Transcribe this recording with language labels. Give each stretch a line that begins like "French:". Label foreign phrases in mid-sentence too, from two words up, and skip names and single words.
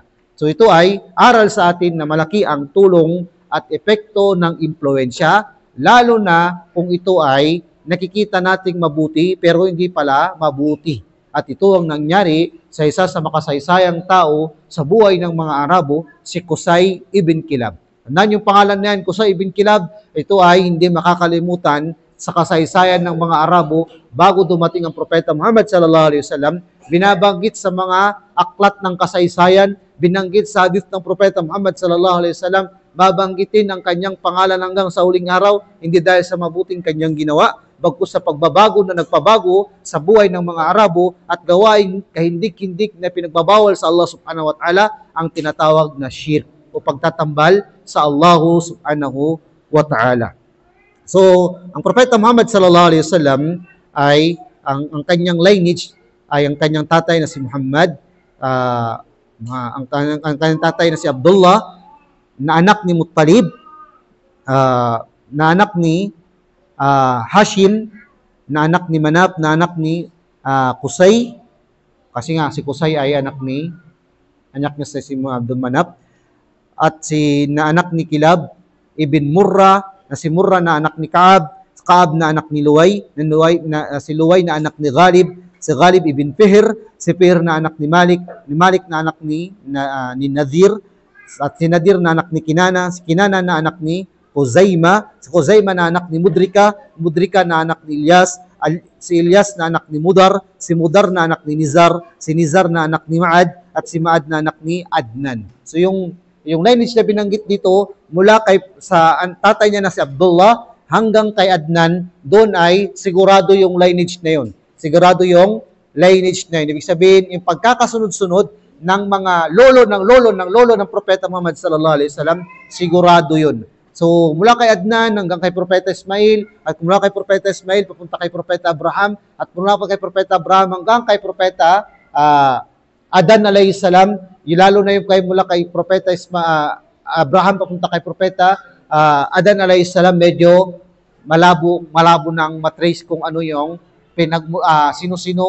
Filipino: So ito ay aral sa atin na malaki ang tulong at epekto ng impluensya, lalo na kung ito ay nakikita nating mabuti pero hindi pala mabuti. At ito ang nangyari sa isa sa makasaysayang tao sa buhay ng mga Arabo, si Qusay ibn Kilab. Tandaan yung pangalan niyan, Qusay ibn Kilab, ito ay hindi makakalimutan sa kasaysayan ng mga Arabo bago dumating ang Propeta Muhammad
Arabic: صلى الله عليه وسلم.
Filipino: Binabanggit sa mga aklat ng kasaysayan, binanggit sa hadith ng Propeta Muhammad
Arabic: صلى الله عليه وسلم,
Filipino: babanggitin ang kanyang pangalan hanggang sa huling araw, hindi dahil sa mabuting kanyang ginawa, bagkus sa pagbabago na nagpabago sa buhay ng mga Arabo at gawain kahindik-hindik na pinagbabawal sa Allah
Arabic: سبحانه وتعالى,
Filipino: ang tinatawag na shirk o pagtatambal sa Allah
Arabic: سبحانه وتعالى.
Filipino: So, ang Propeta Muhammad
Arabic: صلى الله عليه وسلم
Filipino: ay ang kanyang lineage ay ang kanyang tatay na si Muhammad, ang kanyang tatay na si Abdullah, na anak ni Muttalib, na anak ni Hashim, na anak ni Manaf, na anak ni Qusay, kasi nga si Qusay ay anak niya si Abdul Manaf, at na anak ni Kilab ibn Murra, na si Murra na anak ni Kaab, Kaab na anak ni Luway, si Luway na anak ni Ghalib, si Ghalib ibn Fihr, si Fihr na anak ni Malik na anak ni Nadir, at si Nadir na anak ni Kinana, si Kinana na anak ni Khuzaima, si Khuzaima na anak ni Mudrika, Mudrika na anak ni Ilyas, si Ilyas na anak ni Mudar, si Mudar na anak ni Nizar, si Nizar na anak ni Maad, at si Maad na anak ni Adnan. So yung lineage na binanggit dito, mula sa tatay niya na si Abdullah hanggang kay Adnan, doon ay sigurado yung lineage na yun. Sigurado yung lineage na yun. Ibig sabihin, yung pagkakasunod-sunod ng mga lolo ng Propeta Muhammad
Arabic: صلى الله عليه وسلم,
Filipino: sigurado yun. So, mula kay Adnan hanggang kay Propeta Ismail, at mula kay Propeta Ismail papunta kay Propeta Abraham, at mula pa kay Propeta Abraham hanggang kay Propeta Adan
Arabic: عليه السلام,
Filipino: lalo na yung mula kay Propeta Abraham papunta kay Propeta Adan
Arabic: عليه السلام,
Filipino: medyo malabo nang matrace kung ano yung sino-sino.